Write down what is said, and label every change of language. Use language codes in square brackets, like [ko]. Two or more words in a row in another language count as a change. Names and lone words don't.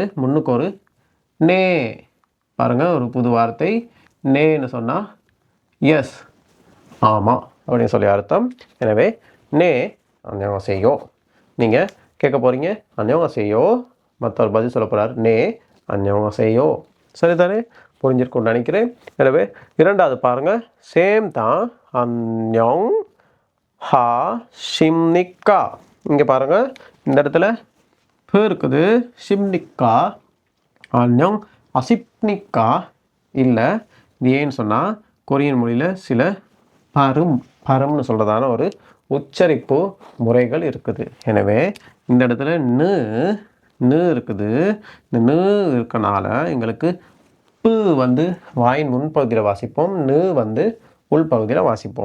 [ta] முன்னுக்கு ஒரு நே பாருங்கள், ஒரு புது வார்த்தை நேன்னு சொன்னால் எஸ் ஆமாம் அப்படின்னு சொல்லி அர்த்தம். எனவே [ko] 네 안녕하세요 [ta] நீங்கள் கேட்க போகிறீங்க. 안녕하세요 மற்றவர் பதில் சொல்ல போகிறார் [ko] 네 안녕하세요. [ta] சரிதானே, புரிஞ்சிருக்கும்னு நினைக்கிறேன். எனவே இரண்டாவது பாருங்கள், சேம் தான் [ko] 안녕 하십니까. [ta] இங்கே பாருங்கள், இந்த இடத்துல ப இருக்குது, ஷிம்னிக்கா. [ko] 안녕 하십니까 இல்லை. [ta] இது ஏன்னு சொன்னால் கொரியன் மொழியில் சில பரம்னு சொல்கிறதான ஒரு உச்சரிப்பு முறைகள் இருக்குது. எனவே இந்த இடத்துல நு இருக்குது. இந்த நு இருக்கனால எங்களுக்கு பு வந்து வாயின் முன்பகுதியில் வாசிப்போம், நு வந்து உள்பகுதியில் வாசிப்போம்.